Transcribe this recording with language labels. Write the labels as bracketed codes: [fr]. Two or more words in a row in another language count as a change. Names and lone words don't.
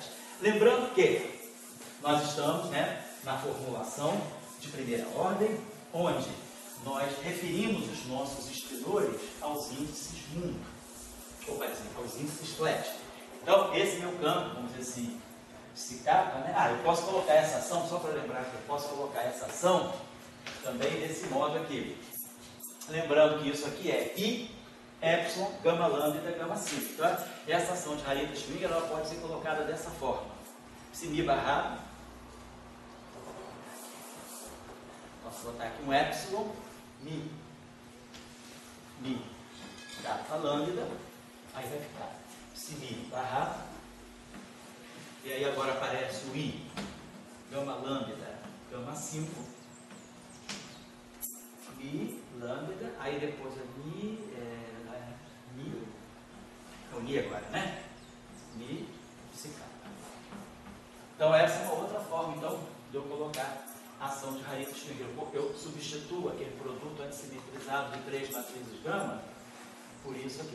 [pt] Lembrando que nós estamos, né, na formulação de primeira ordem, onde nós referimos os nossos espinores aos índices mundo, ou, por exemplo, aos índices flat. Então, esse meu campo, vamos dizer assim, psi kappa, né? Eu posso colocar essa ação, só para lembrar que eu posso colocar essa ação também desse modo aqui. Lembrando que isso aqui é I, epsilon, gama lambda, gama psi. Então, essa ação de Harita-Schrödinger ela pode ser colocada dessa forma. Psi barrado. Posso botar aqui um epsilon, mi kappa lambda, aí vai ficar psi barrado, e aí agora aparece o I, gama lambda, gama 5, mi lambda, aí depois é o mi agora, né? Mi psi kappa. Então essa é uma outra forma, então, de eu colocar a ação de Harita-Schrödinger. Eu substituo aquele produto antissimetrizado de 3 matrizes gama por isso aqui.